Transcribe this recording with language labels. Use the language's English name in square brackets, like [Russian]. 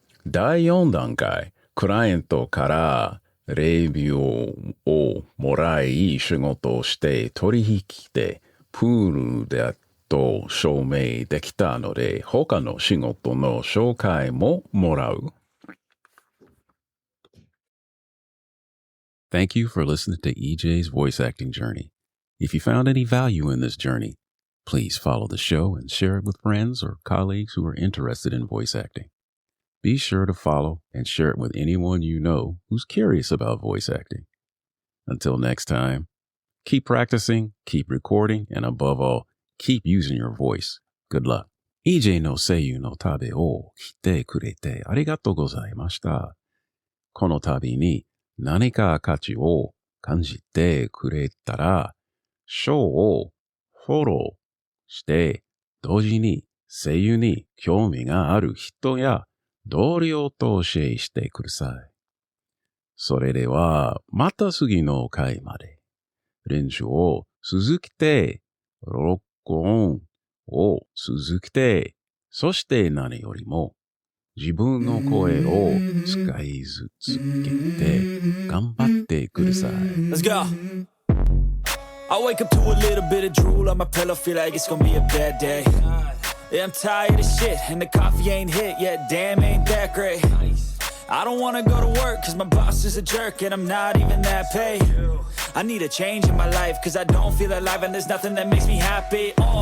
[Japanese] 第四段階、クライアントからレビューをもらい、仕事をして取引でプールだと証明できたので、他の仕事の紹介ももらう。 [English] Thank you for listening to EJ's voice acting journey. If you found any value in this journey, please follow the show and share it with friends or colleagues who are interested in voice acting. Be sure to follow and share it with anyone you know who's curious about voice acting. Until next time, keep practicing, keep recording, and above all, keep using your voice. Good luck. [Japanese] EJ のseiyuuのtabiを来てくれてありがとうございました。この旅に何か価値を感じてくれたら、ショーをフォローして、同時に声優に興味がある人や同僚とシェアしてください。それでは、また次の回まで。練習を続けて、録音を続けて、そして何よりも、自分の声を使い続けて頑張ってください。 [English] Let's go. I wake up to a little bit of drool on my pillow, feel like it's gonna be a bad day. Yeah, I'm tired of shit, and the coffee ain't hit yet, damn ain't that great. I don't wanna go to work, cause my boss is a jerk, and I'm not even that paid. I need a change in my life, cause I don't feel alive, and there's nothing that makes me happy.